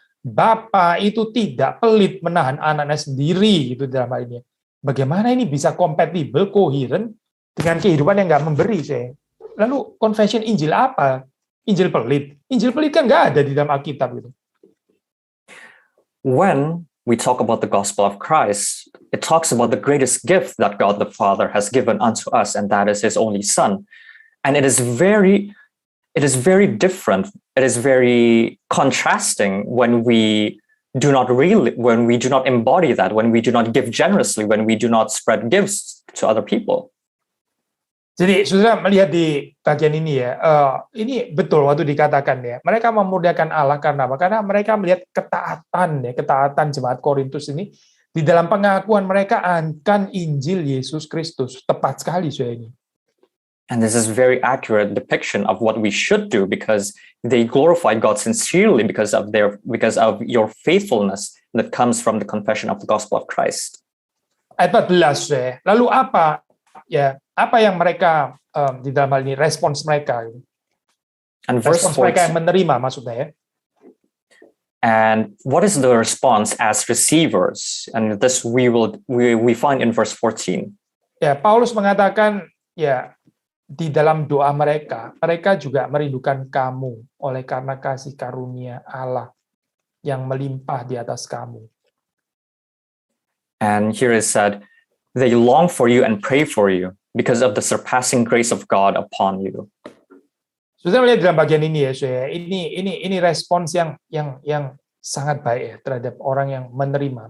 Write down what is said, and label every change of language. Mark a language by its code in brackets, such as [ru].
[id] Bapa itu tidak pelit menahan anaknya sendiri gitu dalam hal ini. Bagaimana ini bisa compatible, coherent dengan kehidupan yang nggak memberi Lalu confession Injil apa? Injil pelit? Injil pelit kan nggak ada di dalam Alkitab gitu. [en] When we talk about the gospel of Christ, it talks about the greatest gift that God the Father has given unto us, and that is His only Son. And it is very different. It is very contrasting when we do not embody that, when we do not give generously, when we do not spread gifts to other people. [id] Jadi saudara melihat di bagian ini ya, ini betul waktu dikatakan ya, mereka memuliakan Allah karena apa? Karena mereka melihat ketaatan jemaat Korintus ini di dalam pengakuan mereka akan Injil Yesus Kristus. Tepat sekali ini. [en] And this is very accurate depiction of what we should do because they glorify God sincerely because of your faithfulness that comes from the confession of the gospel of Christ. [id] Ayat 14, lalu apa yang mereka di dalam hal ini respons mereka? [en] And verse [id] Respons mereka yang menerima maksudnya ya. [en] and what is the response as receivers? And this we find in verse 14. [id] Ya, Paulus mengatakan ya di dalam doa mereka juga merindukan kamu oleh karena kasih karunia Allah yang melimpah di atas kamu. [en] And here is said, they long for you and pray for you because of the surpassing grace of God upon you. [id] Sudah melihat dalam bagian ini ya, saya ini respons yang sangat baik ya terhadap orang yang menerima.